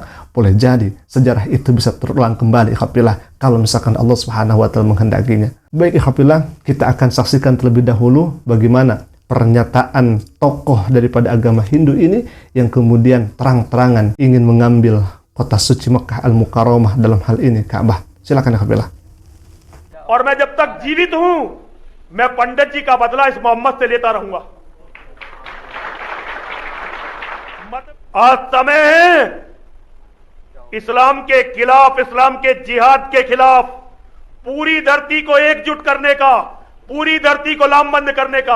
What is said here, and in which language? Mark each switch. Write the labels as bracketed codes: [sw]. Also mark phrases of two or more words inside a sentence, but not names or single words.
[id] Boleh jadi sejarah itu bisa terulang kembali, ikhwafillah, kalau misalkan [ar] الله سبحانه وتعالى [id] menghendakinya. Baik ikhwafillah, kita akan saksikan terlebih dahulu bagaimana pernyataan tokoh daripada agama Hindu ini yang kemudian terang-terangan ingin mengambil kota suci Mekah Al-Mukarramah, dalam hal ini Ka'bah. Silakan ya Kabilah. [hi] और मैं जब तक जीवित हूं मैं पंडित जी का बदला इस मोहम्मद से लेता रहूंगा। आज समय है इस्लाम के खिलाफ, इस्लाम के जिहाद के खिलाफ पूरी धरती को एकजुट करने का, पूरी धरती को लामबंद करने का।